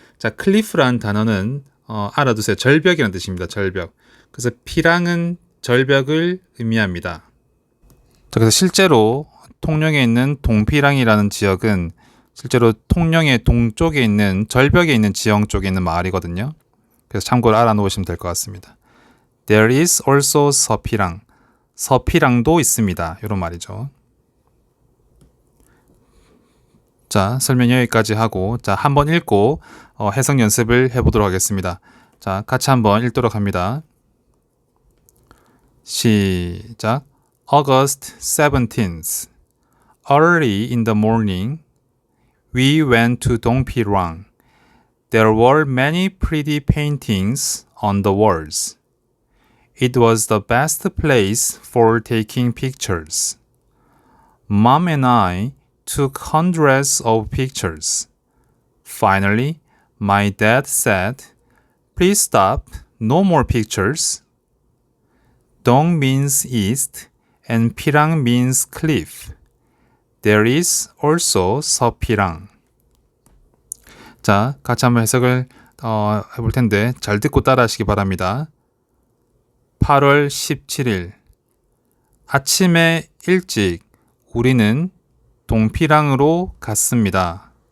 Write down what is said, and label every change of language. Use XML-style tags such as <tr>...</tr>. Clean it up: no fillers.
<ko>자, cliff라는 단어는 알아두세요. 절벽이라는 뜻입니다. 절벽. 그래서 피랑은 절벽을 의미합니다. 자, 그래서 실제로 통영에 있는 동피랑이라는 지역은 실제로 통영의 동쪽에 있는 절벽에 있는 지형 쪽에 있는 마을이거든요. 그래서 참고로 알아놓으시면 될 것 같습니다.</ko> <en>There is also 서피랑.</en> <ko>서피랑도 있습니다. 이런 말이죠. 자, 설명 여기까지 하고 자, 한번 읽고 해석 연습을 해보도록 하겠습니다. 자, 같이 한번 읽도록 합니다. 시작.</ko> <en>August 17th. Early in the morning, we went to Dongpirang. There were many pretty paintings on the walls. It was the best place for taking pictures. Mom and I took hundreds of pictures. Finally, my dad said, "Please stop, no more pictures." Dong means east and Pirang means cliff. There is also 서피랑.</en> <ko>자, 같이 한번 해석을 해볼 텐데 잘 듣고 따라하시기 바랍니다. 8월 17일 아침에 일찍 우리는 동피랑으로 갔습니다.</ko>